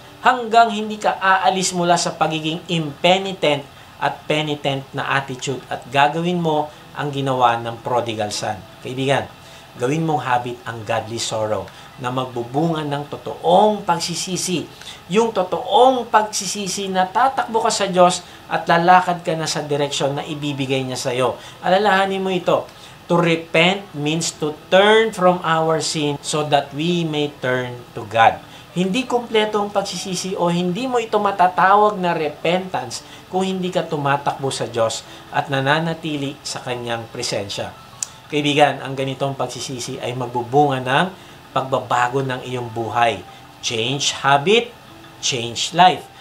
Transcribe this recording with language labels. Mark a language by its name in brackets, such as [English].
[Filipino] Hanggang hindi ka aalis mula sa pagiging impenitent at penitent na attitude at gagawin mo ang ginawa ng prodigal son. Kaibigan, gawin mong habit ang godly sorrow na magbubunga ng totoong pagsisisi. Yung totoong pagsisisi na tatakbo ka sa Diyos at lalakad ka na sa direksyon na ibibigay niya sa iyo. Alalahanin mo ito. [English] To repent means to turn from our sin so that we may turn to God. [Filipino] Hindi kumpleto ang pagsisisi o hindi mo ito matatawag na repentance kung hindi ka tumatakbo sa Diyos at nananatili sa Kanyang presensya. Kaibigan, ang ganitong pagsisisi ay magbubunga ng pagbabago ng iyong buhay. [English] Change habit, change life.